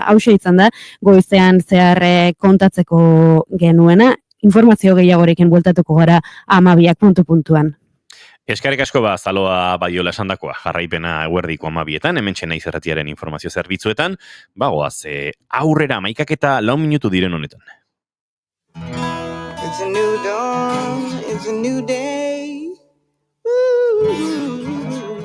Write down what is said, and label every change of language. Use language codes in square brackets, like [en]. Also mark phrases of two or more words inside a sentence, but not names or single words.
[eu] Hauxe izan da goizean zehar kontatzeko genuena. Informazio gehiagorekin bueltatuko gara 12 Eskerrik asko Zaloa Badiola esandakoa, jarraipena eguerdiko 12etan, hementxe Naiz Irratiaren informazio zerbitzuetan, bagoaz, aurrera 11:04 minutu diren honetan. [en] It's a new dawn, it's a new day. Ooh.